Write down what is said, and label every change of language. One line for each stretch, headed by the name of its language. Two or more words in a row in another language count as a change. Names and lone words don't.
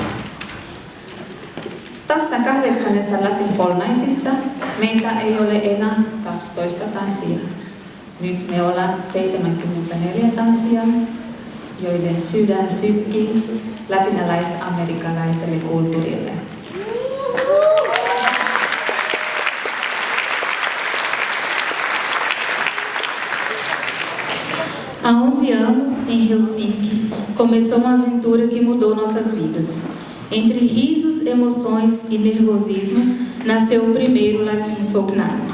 Finnish: Tässä 8. Latin Folk Nightissa meitä ei ole enää 12 tanssia. Nyt me ollaan 74 tanssia, joiden sydän sykkii latinalais-amerikkalaiselle kulttuurille.
Portuguese: Há 11 anos, em Helsinki, começou uma aventura que mudou nossas vidas. Entre risos, emoções e nervosismo, nasceu o primeiro Latin Folk Night.